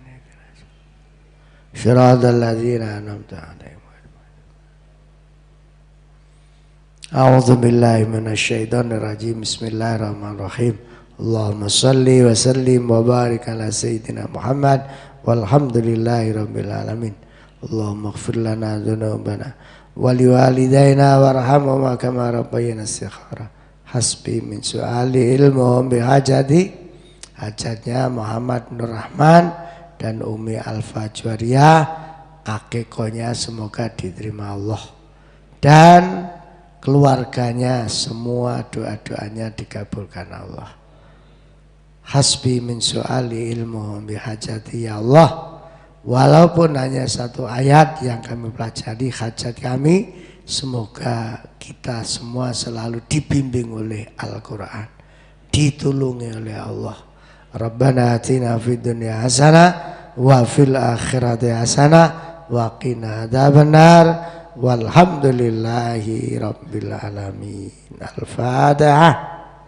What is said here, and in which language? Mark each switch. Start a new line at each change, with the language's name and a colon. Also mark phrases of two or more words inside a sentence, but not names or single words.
Arabic: صراط الذين أنعمت عليهم. أعوذ بالله من الشيطان الرجيم. بسم الله الرحمن الرحيم. اللهم صل وسلم وبارك على سيدنا محمد والحمد لله رب العالمين. اللهم اغفر لنا ذنوبنا ولوالدينا وارحمهما كما ربيانا صغيرا. حسبي من سؤالي علمه بحاجتي,
Indonesian: hajatnya Muhammad Nur Rahman dan Umi Alfa Juwaria, akikonya semoga diterima Allah, dan keluarganya semua doa-doanya dikabulkan Allah.
Arabic: حسبي من سؤالي علمه بحاجتي, يا الله,
Indonesian: walaupun hanya satu ayat yang kami pelajari, hajat kami semoga kita semua selalu dibimbing oleh Al-Quran, ditulungi oleh Allah.
Arabic: ربنا آتنا في الدنيا حسنة وفي الآخرة حسنة وقنا عذاب النار، والحمد لله رب العالمين. Al-Fatihah.